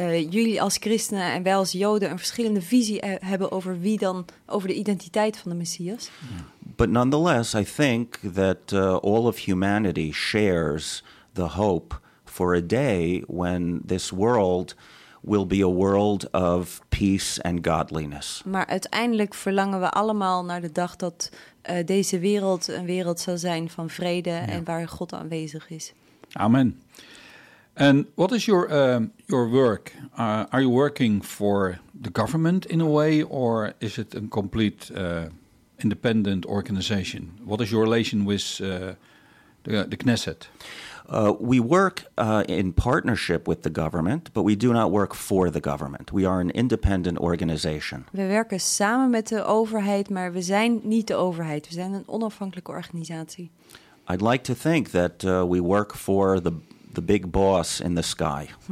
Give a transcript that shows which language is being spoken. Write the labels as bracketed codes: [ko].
[nl] jullie als christenen en wij als joden een verschillende visie hebben over wie dan, over de identiteit van de Messias. [en] But nonetheless, I think that all of humanity shares the hope for a day when this world will be a world of peace and godliness. [nl] Maar uiteindelijk verlangen we allemaal naar de dag dat deze wereld een wereld zal zijn van vrede, ja, en waar God aanwezig is. [en] Amen. And what is your work? Are you working for the government in a way, or is it a complete independent organization? What is your relation with the Knesset? We work in partnership with the government, but we do not work for the government. We are an independent organization. [nl] We werken samen met de overheid, maar we zijn niet de overheid. We zijn een onafhankelijke organisatie. [en] I'd like to think that we work for the big boss in the sky.